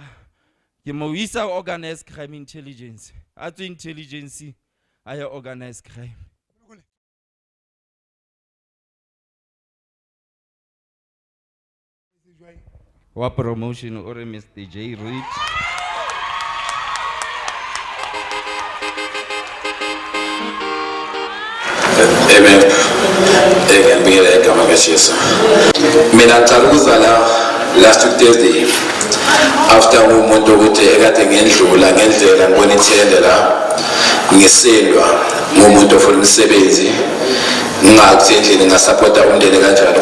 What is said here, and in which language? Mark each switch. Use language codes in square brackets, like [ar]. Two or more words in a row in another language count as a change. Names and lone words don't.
[tn] ke mo isa [en] organized crime intelligence [tn] a tswe intelligence a ya [en] organized crime [tn] wa promotion o re Mr J Reed Amen. [zu] Ngiyabingelela igama kaJesu. Mina ngicela ukuzala [en] last Thursday after [zu] umuntu ukuthi ekade ngendlula ngendlela ngibona ithende la ngisendwa ngumuntu ofuna umsebenzi ngathi endlini ngasupporta umndeni kanjani